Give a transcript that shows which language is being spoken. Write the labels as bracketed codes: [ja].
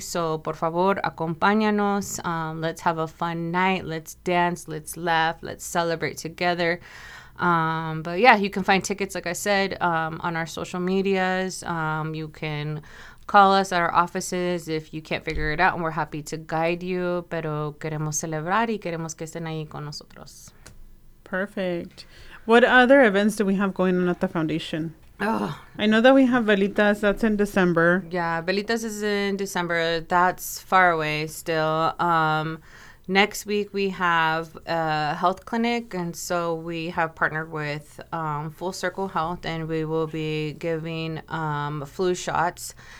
[en] So [es] por favor, acompáñanos. [en] Let's have a fun night. Let's dance. Let's laugh. Let's celebrate together. But yeah, you can find tickets, like I said, on our social medias. You can call us at our offices if you can't figure it out, and we're happy to guide you. [es] Pero queremos celebrar y queremos que estén ahí con nosotros. [en] Perfect. What other events do we have going on at the foundation? Oh, I know that we have Velitas. That's in December. Yeah, Velitas is in December. That's far away still. Next week we have a health clinic, and so we have partnered with Full Circle Health, and we will be giving flu shots.